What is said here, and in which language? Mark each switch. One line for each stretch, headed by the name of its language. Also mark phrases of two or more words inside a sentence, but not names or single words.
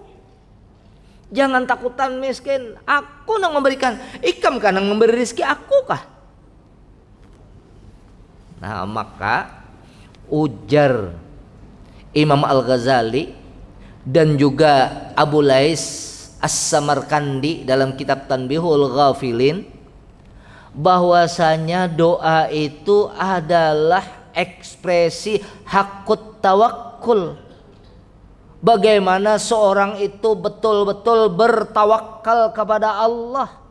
Indonesian: Jangan takutan miskin, aku yang memberikan.
Banjar: Ikam kan yang memberi rezeki, aku kah?
Indonesian: Nah maka ujar Imam Al-Ghazali dan juga Abu Lais As-Samarkandi dalam kitab Tanbihul Ghafilin, bahwasanya doa itu adalah ekspresi hakut tawakkul. Bagaimana seorang itu betul-betul bertawakal kepada Allah.